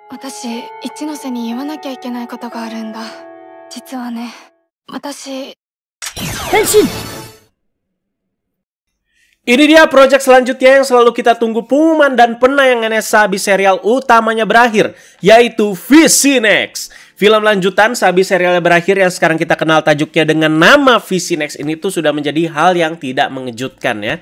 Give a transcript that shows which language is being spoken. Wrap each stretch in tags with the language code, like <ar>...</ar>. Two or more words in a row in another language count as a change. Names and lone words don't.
<ja>私、一ノ瀬に言わなきゃいけないことがあるんだ。実はね、私... Henshin!</ja> <id>Ini dia project selanjutnya yang selalu kita tunggu pengumuman dan penayangannya sehabis serial utamanya berakhir, yaitu VC Next. Film lanjutan sehabis serialnya berakhir yang sekarang kita kenal tajuknya dengan nama VC Next ini tuh sudah menjadi hal yang tidak mengejutkan ya.</id>